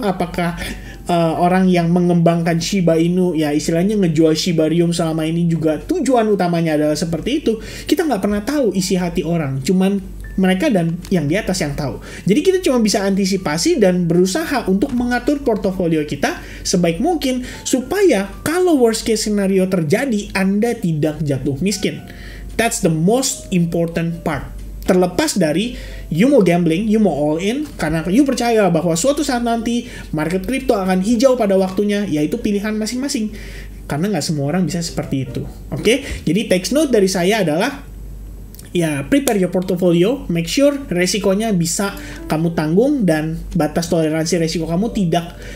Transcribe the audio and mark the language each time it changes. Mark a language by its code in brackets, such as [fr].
[id] Apakah orang yang mengembangkan Shiba Inu, ya istilahnya ngejual Shibarium selama ini juga tujuan utamanya adalah seperti itu? Kita nggak pernah tahu isi hati orang, cuman mereka dan yang di atas yang tahu. Jadi kita cuma bisa antisipasi dan berusaha untuk mengatur portofolio kita sebaik mungkin supaya kalau [en] worst case scenario [id] terjadi, Anda tidak jatuh miskin. [en] That's the most important part. [id] Terlepas dari you mau gambling, you mau [en] all in, [id] karena you percaya bahwa suatu saat nanti market crypto akan hijau pada waktunya, yaitu pilihan masing-masing. Karena nggak semua orang bisa seperti itu. Oke? Jadi [en] take note [id] dari saya adalah ya, [en] prepare your portfolio, make sure [id] resikonya bisa kamu tanggung dan batas toleransi resiko kamu tidak